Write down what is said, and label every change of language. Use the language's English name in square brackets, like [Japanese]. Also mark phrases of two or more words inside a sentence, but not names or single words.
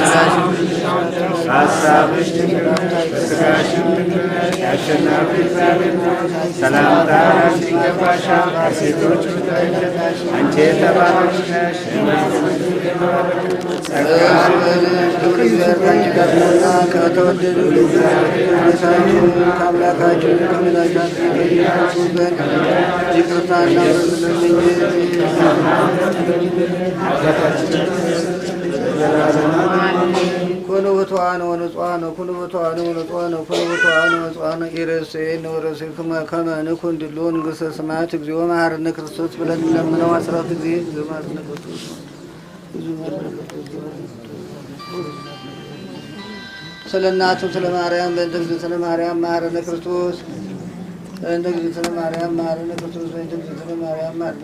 [Amharic] በሥጋሽም ድንግል ነሽ። የአሸናፊ እግዚአብሔር ሰላምታ ይገባሻል። ከሴቶች ሁሉ ተለይተሽ አንቺ የተባረክሽ ነሽ። ከተወደዱ ልጃችን ከአምላካችን ከመድኃኒታችን ከኢየሱስ ዘንድ ይቅርታና ኩኑ [Geez] ብፁዓን ወንጹሐን ኩኑ ብፁዓን ወንጹሐን ኩኑ ብፁዓን ወንጹሐን ኢርእሴነ ወርእሴክሙ ከመ ንኩን ድሉው መንግሥተ ሰማያት እግዚኦ መሐረነ ክርስቶስ [Amharic] ብለን እንለምነው 14 ጊዜ [Geez] እግዚኦ መሐረነ ክርስቶስ [Amharic] ስለ እናቱ ስለ ማርያም [Geez] በእንተ እግዝእትነ ማርያም መሐረነ ክርስቶስ በእንተ እግዝእትነ ማርያም መሐረነ ክርስቶስ በእንተ እግዝእትነ ማርያም መሐረነ